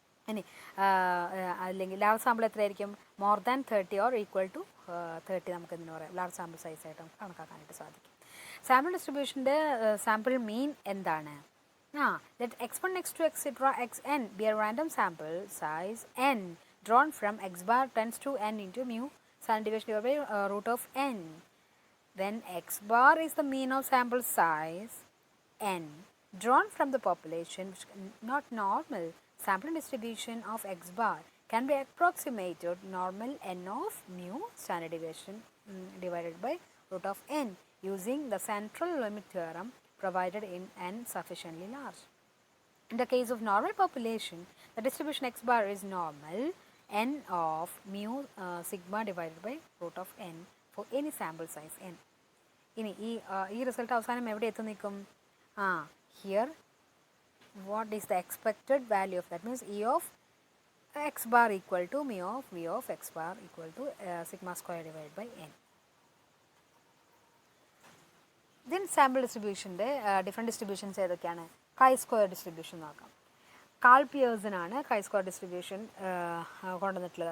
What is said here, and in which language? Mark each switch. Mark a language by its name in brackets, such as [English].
[Malayalam] ഇനി അല്ലെങ്കിൽ large sample എത്രയായിരിക്കും, more than 30 or equal to 30 നമുക്ക് എന്തിനു പറയാം, ലാർജ് സാമ്പിൾ സൈസ് ആയിട്ട് നമുക്ക് കണക്കാക്കാനായിട്ട് സാധിക്കും. സാമ്പിൾ ഡിസ്ട്രിബ്യൂഷൻ്റെ സാമ്പിൾ മീൻ എന്താണ്? [English] Let x1, x2, etc. xn be a random sample size n drawn from x bar tends to n into mu standard deviation divided by root of n. When x bar is the mean of sample size n drawn from the population, which not normal sampling distribution of x bar can be approximated normal n of mu standard deviation divided by root of n using the central limit theorem provided in n sufficiently large. In the case of normal population, the distribution x bar is normal n of mu sigma divided by root of n for any sample size n. [Malayalam] ഇനി ഈ result അവസാനം എവിടെ എത്തി നിൽക്കും? [English] Here what is the expected value of that, means E of x bar equal to mu of V of x bar equal to sigma square divided by n. Then sample distribution different distributions [Malayalam] ഏതൊക്കെയാണ്? [English] chi-square distribution [Malayalam] നോക്കാം. Call Pearson ആണ് chi-square distribution കൊണ്ടുവന്നിട്ടുള്ളത്.